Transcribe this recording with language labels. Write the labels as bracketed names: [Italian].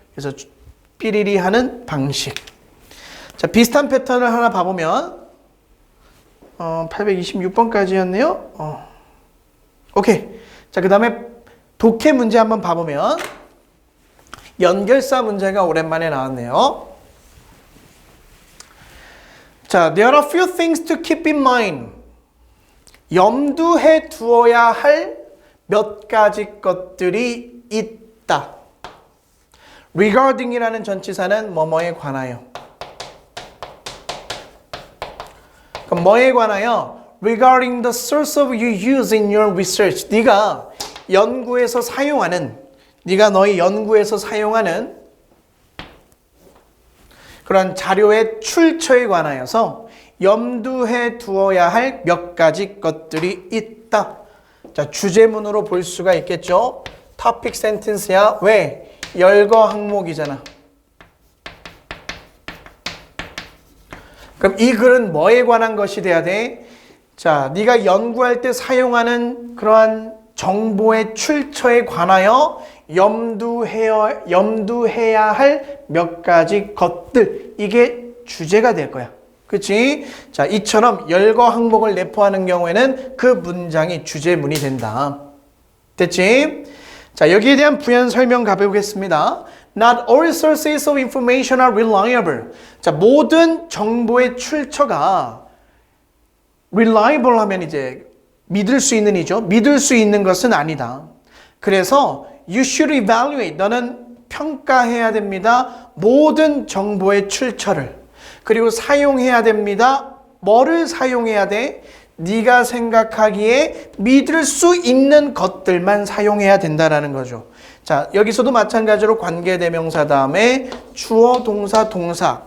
[Korean] 그래서 삐리리 하는 방식. 자, 비슷한 패턴을 하나 봐보면 826번까지였네요. 오케이. 자, 그 다음에 독해 문제 한번 봐보면 연결사 문제가 오랜만에 나왔네요. [English] 자, there are few things to keep in mind. [Korean] 염두해 두어야 할 몇 가지 것들이 있다. regarding이라는 전치사는 뭐뭐에 관하여. 그럼 뭐에 관하여? [English] regarding the source of you use in your research. [Korean] 네가 연구에서 사용하는, 네가 너의 연구에서 사용하는 그런 자료의 출처에 관하여서 염두해 두어야 할 몇 가지 것들이 있다. 자, 주제문으로 볼 수가 있겠죠. topic sentence야. 왜? 열거 항목이잖아. 그럼 이 글은 뭐에 관한 것이 돼야 돼? 자, 네가 연구할 때 사용하는 그러한 정보의 출처에 관하여 염두해야 할 몇 가지 것들. 이게 주제가 될 거야. 그치? 자, 이처럼 열거 항목을 내포하는 경우에는 그 문장이 주제문이 된다. 됐지? 자, 여기에 대한 부연 설명 가보겠습니다. [English] Not all sources of information are reliable. [Korean] 자, 모든 정보의 출처가 reliable 하면 이제 믿을 수 있는 이죠. 믿을 수 있는 것은 아니다. [English] 그래서 you should evaluate. [Korean] 너는 평가해야 됩니다. 모든 정보의 출처를. 그리고 사용해야 됩니다. 뭐를 사용해야 돼? 네가 생각하기에 믿을 수 있는 것들만 사용해야 된다라는 거죠. 자, 여기서도 마찬가지로 관계대명사 다음에 주어, 동사, 동사.